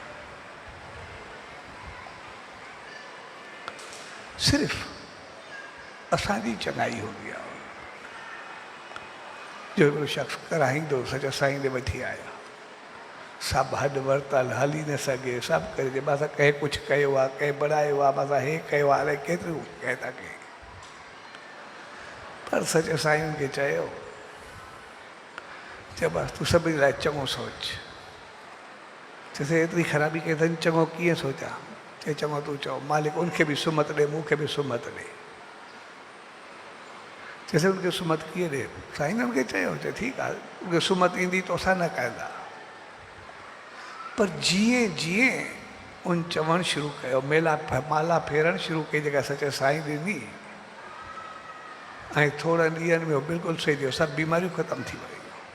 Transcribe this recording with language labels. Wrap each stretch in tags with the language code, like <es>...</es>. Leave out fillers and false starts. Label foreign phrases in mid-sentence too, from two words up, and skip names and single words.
<sd>सिर्फ़ु असांजी चङाई हूंदी आहे, जो हिकिड़ो शख़्स कराईंदो सच साईं ॾे वठी आया, सभु हॾु वरितल, हली न सघे, सभु करे असां कंहिं कुझु कयो आहे, कंहिं बढ़ायो आहे, असां हे कयो आहे, अलाए केतिरियूं कंहिं था कयूं, पर सच साईं खे चयो बसि तूं सभिनी लाइ चङो सोच। चइसि एतिरी ख़राबी कई अथनि, चङो कीअं सोचां? चए चङो तूं चओ, मालिक उनखे बि सुमत ॾे, मूंखे बि सुमत ॾे।</sd> <hi>जैसे उनके</hi> <sd>सुमत किए ॾे साईं ने उनके चयो चए ठीकु आहे उनके सुमत ईंदी तो असां न कंदा पर जीअं जीअं उन चवणु शुरू कयो माला फेरणु शुरू कई जेका सचे साईं ॾिनी ऐं थोरनि ॾींहंनि में बिल्कुलु सही थियो सभु बीमारियूं ख़तमु थी वियूं</sd>